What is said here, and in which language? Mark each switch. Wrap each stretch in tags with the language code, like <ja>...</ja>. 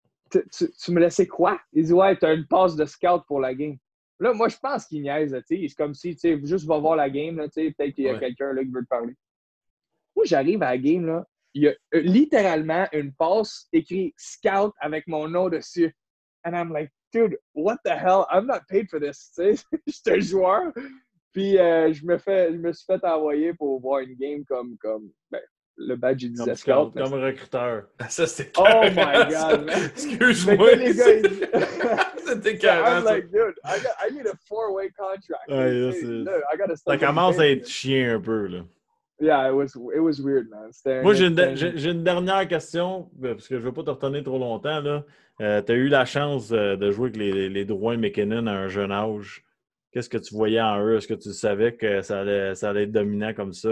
<fr>Tu me laissais quoi? » Il dit « Ouais, t'as une passe de scout pour la game. » Là, moi, je pense qu'il niaise. C'est comme si, tu sais, juste va voir la game. Peut-être qu'il y a quelqu'un là qui veut te parler. Moi, j'arrive à la game. Là, il y a littéralement une passe écrite « Scout » avec mon nom dessus.</fr> <en>And I'm like, dude, what the hell? I'm not paid for this.</en> <fr>Je suis un joueur. Puis, je me suis fait envoyer pour voir une game comme ben, le badge, il disait scout. Comme recruteur. Ça, c'était</fr> <en>Oh my God, man.</en> <fr>Excuse-moi. Les gars, c'était carré.</fr> <en>I'm like, dude, I need a 4-way contract.</en> <fr>Ouais, ça commence à être chien un peu, là.</fr> <en>Yeah, it was weird, man.</en> <fr>Moi, j'ai une dernière question, parce que je ne veux pas te retenir trop longtemps, là. Tu as eu la chance de jouer avec les Drouin McKinnon à un jeune âge. Qu'est-ce que tu voyais en eux? Est-ce que tu savais que ça allait être dominant comme ça?</fr>